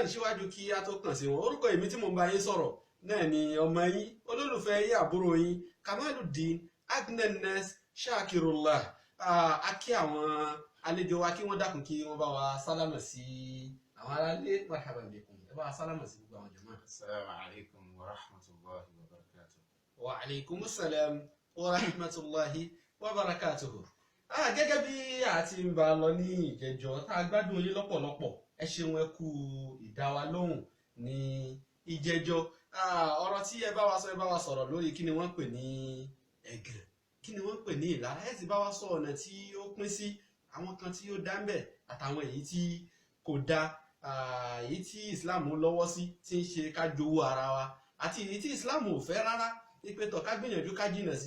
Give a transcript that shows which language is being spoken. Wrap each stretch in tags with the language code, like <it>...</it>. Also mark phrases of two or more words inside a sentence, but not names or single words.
<yo>síwájú kí a tó kàn sí wọn, orúkọ èmi tí mo bá yín sọ̀rọ̀ náà ni ọmọ yín, olólùfẹ́ yín, àbúrò yín, Kamaluddin Agnes Shakirullah. a kí àwọn àlejò wa kí wọ́n dákun kí wọ́n bá wa sálámà sí àwọn aráalé.</yo> <ar>مرحبا بكم,</ar> <yo>ẹ bá wa sálámà sí gbogbo àwọn jàmáà.</yo> <ar>السلام عليكم ورحمة الله وبركاته. وعليكم السلام ورحمة الله وبركاته.</ar> <yo>gẹ́gẹ́ bí a ti ń bá lọ ní ìjẹjọ, tá a gbádùn yín lọ́pọ̀lọpọ̀. ẹ ṣeun, ẹ kú ìdáwa lóhùn ní ìjẹjọ. ọ̀rọ̀ tí ẹ bá wa sọ̀rọ̀ lórí kí ni wọ́n pè ní ẹ̀gàn, kí ni wọ́n pè ní ìlara. ẹ sì bá wa sọ ọ̀nà tí ó pín sí, àwọn kan tí ó dá ń bẹ̀ àtàwọn èyí tí kò dá, èyí tí Islam lọ́wọ́ sí tí ń ṣe ká jowó ara wa, àti èyí tí Islam ò fẹ́ rárá ipe tọ̀ ká gbìyànjú ká jìnà sí.</yo>